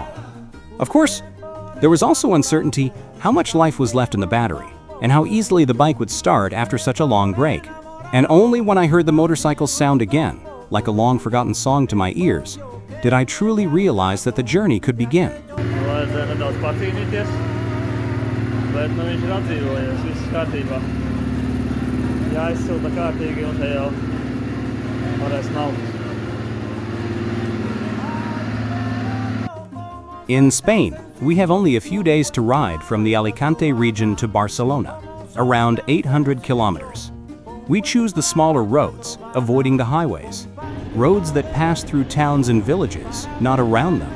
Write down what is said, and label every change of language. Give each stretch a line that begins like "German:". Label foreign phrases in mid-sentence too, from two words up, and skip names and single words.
English: Of course, there was also uncertainty how much life was left in the battery, and how easily the bike would start after such a long break. And only when I heard the motorcycle sound again, like a long-forgotten song to my ears, did I truly realize that the journey could begin.
Latvian: Bet viņš ir atdzīvojies, viss kārtībā. Jāizsilda kārtīgi un te jau varēs naukt.
English: In Spain, we have only a few days to ride from the Alicante region to Barcelona, around 800 kilometers. We choose the smaller roads, avoiding the highways. Roads that pass through towns and villages, not around them.